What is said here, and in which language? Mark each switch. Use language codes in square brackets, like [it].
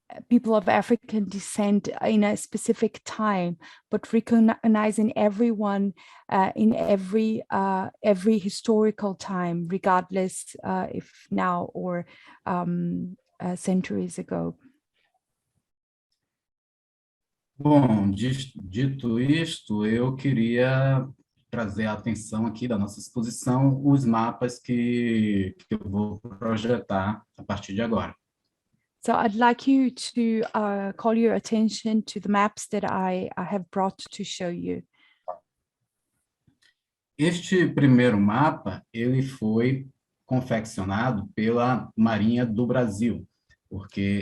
[en] people of African descent in a specific time, but recognizing everyone in every historical time, regardless if now or centuries ago. [pt] Bom, dito isto, eu queria trazer a atenção aqui da nossa exposição os mapas que eu vou projetar a partir de agora. [en] So I'd like you to call your attention to the maps that I have brought to show you. [pt] Este primeiro mapa, ele foi confeccionado pela Marinha do Brasil, porque